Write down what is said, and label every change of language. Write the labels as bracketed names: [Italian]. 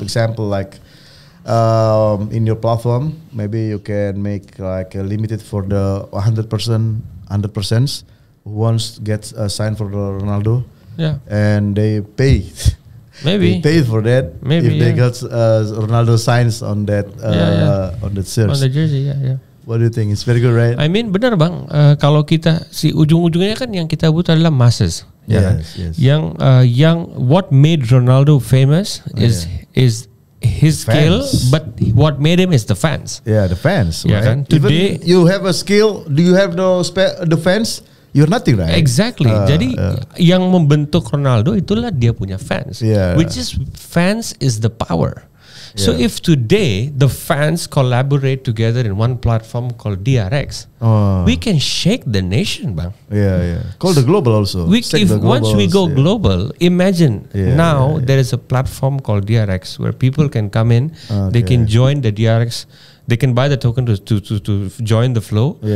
[English] Example like in your platform, maybe you can make like a limited for the 100% who wants to get a sign for the Ronaldo. And they pay. Maybe they pay for that. Maybe if they got Ronaldo signs on that on that shirt. On the jersey, What do you think? It's very good, right? I mean, [Indonesian] benar Bang. Kalau kita ujung-ujungnya kan yang kita butuh adalah masses. [English] Yes. [Indonesian] Yang [English] what made Ronaldo famous is his skill, but what made him is the fans. The fans. Right? Kan? Today, even you have a skill. Do you have the fans? You're nothing, right? Exactly. [Indonesian] Jadi yang membentuk Ronaldo itulah dia punya fans. [English] Which is fans is the power. So if today the fans collaborate together in one platform called DRX, we can shake the nation, Bang. Call the global also. Once we go global, imagine now there is a platform called DRX where people can come in, they can join the DRX, they can buy the token to join the flow.